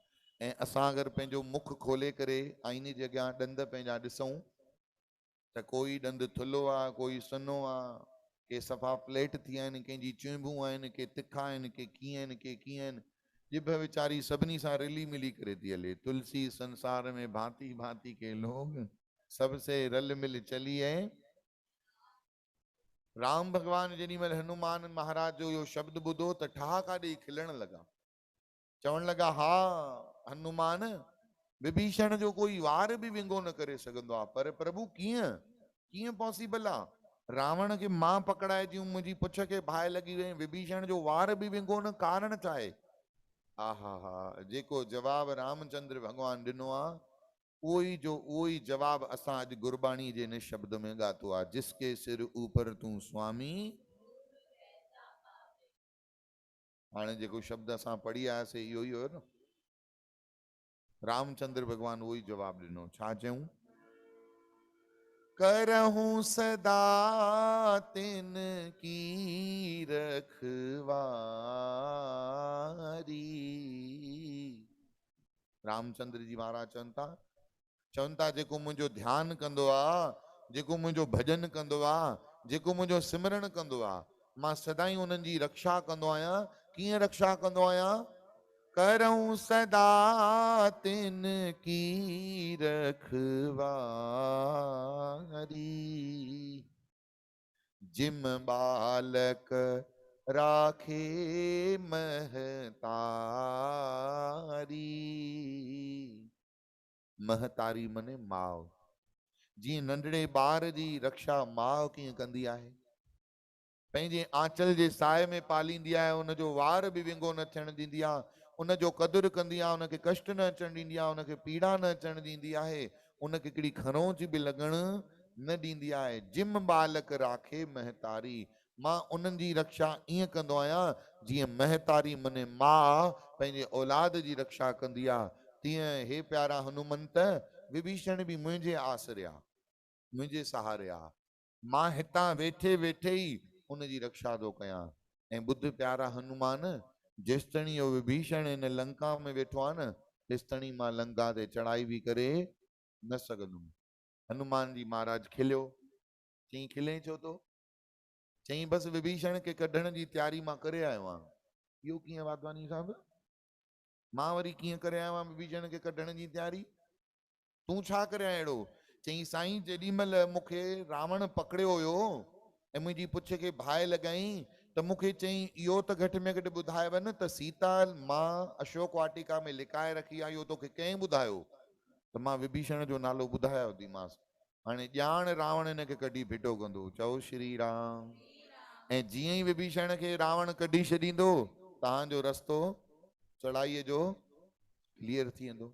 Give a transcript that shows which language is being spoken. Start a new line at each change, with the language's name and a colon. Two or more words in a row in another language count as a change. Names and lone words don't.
Sindhi: ऐं असां अगरि पंहिंजो मुख खोले करे आईने जे अॻियां ॾंद पंहिंजा ॾिसूं त कोई ॾंद थुल्हो आहे, कोई सनो आहे, के सफ़ा फ्लेट थी विया आहिनि, कंहिंजी चुंबूं आहिनि, के तिखा आहिनि, के कीअं आहिनि, के कीअं आहिनि। जिभ वीचारी सभिनी सां रिली मिली करे थी हले।
Hindi: तुलसी संसार में भांति भांति के लोग, सबसे रल मिल चलिए।
Sindhi: राम भगवान जेॾी महिल हनुमान महाराज जो इहो शब्द ॿुधो त ठहाका ॾेई खिलण लॻा। चवण लॻा, हा हनुमान, विभीषण जो कोई वार बि विंगो न करे सघंदो आहे, पर प्रभु कीअं कीअं पॉसिबल आहे? रावण खे मां पकड़ाइजी मुंहिंजी पुछ खे बाहि लॻी वई, विभीषण जो वार बि विंगो न, कारण छा आहे? हा हा हा, जेको जवाब रामचंद्र भगवान ॾिनो आहे उहो ई जवाब असां अॼु गुरबाणी जे इन शब्द में ॻातो आहे,
Punjabi: जिसके सिर ऊपर तूं स्वामी।
Sindhi: हाणे जेको शब्द असां पढ़ी आयासीं इहो ई हुयो न। रामचंद्र भगवान उहो ई जवाब ॾिनो। छा चयूं?
Punjabi: करहूं सदा तिन की रखवारी।
Sindhi: रामचंद्र जी महाराज चवनि था जेको मुंहिंजो ध्यानु कंदो आहे, जेको मुंहिंजो भॼन कंदो आहे, जेको मुंहिंजो सिमरन कंदो आहे, मां सदाई उन्हनि जी रक्षा कंदो आहियां। कीअं रक्षा कंदो आहियां?
Punjabi: करऊं सदा तिन की रखवारी, जिम बालक राखे महतारी।
Sindhi: महतारी मने माउ। जीअं नंढड़े ॿार जी रक्षा माउ कीअं कंदी आहे, पंहिंजे आंचल जे साए में पालींदी आहे, उनजो वार बि विंगो न थियण ॾींदी आहे, उनजो क़दुरु कंदी आहे, उनखे कष्ट न अचणु ॾींदी आहे, उनखे पीड़ा न अचणु ॾींदी आहे, उनखे हिकिड़ी खरोंच बि लॻण न ॾींदी आहे।
Punjabi: जिम बालक राखे महतारी,
Sindhi: मां उन्हनि जी रक्षा ईअं कंदो आहियां जीअं महतारी मने माउ पंहिंजे औलाद जी रक्षा कंदी आहे। तीअं हे प्यारा हनुमंत, विभीषण बि मुंहिंजे आसरे आहे, मुंहिंजे सहारे आहे। मां हितां वेठे वेठे ई उनजी रक्षा थो कयां। ऐं ॿुध प्यारा हनुमान, जेसिताईं इहो विभीषण इन लंका में वेठो आहे न, तेसिताईं मां लंका ते चढ़ाई बि करे न सघंदुमि। हनुमान जी महाराज खिलियो। चई खिले छो तो? चई बसि विभीषण खे कढण जी तयारी मां करे आयो आहियां। इहो कीअं वाधवानी साहब? मां वरी कीअं करे आयो आहियां विभीषण खे कढण जी तयारी? तूं छा करे आयो अहिड़ो? चई साईं, जेॾी महिल मूंखे रावण पकड़ियो हुयो ऐं मुंहिंजी पुछ खे बाहि लॻाई त मूंखे चई इहो त घटि में घटि ॿुधाए वञ त सीता मां अशोक वाटिका में लिकाए रखी आहे, इहो तोखे कंहिं ॿुधायो? त मां विभीषण जो नालो ॿुधायो थीमांसि। हाणे ॼाण रावण हिन खे कढी फिटो कंदो। चओ श्री राम। ऐं जीअं ई विभीषण खे रावण कढी छॾींदो तव्हांजो रस्तो चढ़ाईअ जो क्लियर थी वेंदो।